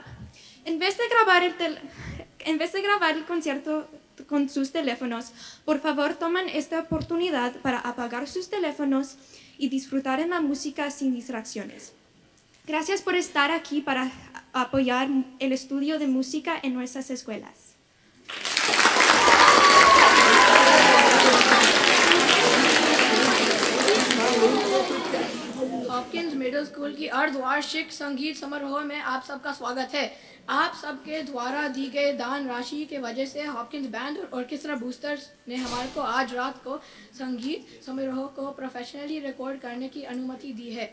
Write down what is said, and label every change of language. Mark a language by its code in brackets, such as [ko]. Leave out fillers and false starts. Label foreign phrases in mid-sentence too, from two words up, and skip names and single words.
[es] En vez de grabar el concierto con sus teléfonos, por favor tomen esta oportunidad para apagar sus teléfonos y disfrutar en la música sin distracciones. Gracias por estar aquí para apoyar el estudio de música en nuestras escuelas. [hi] हॉपकिंस मिडिल स्कूल की अर्धवार्षिक संगीत समारोह में आप सबका स्वागत है। आप सबके द्वारा दी गई दान राशि के वजह से हॉपकिंस बैंड और ऑर्केस्ट्रा बूस्टर्स ने हमारे को आज रात को संगीत समारोह को प्रोफेशनली रिकॉर्ड करने की अनुमति दी है।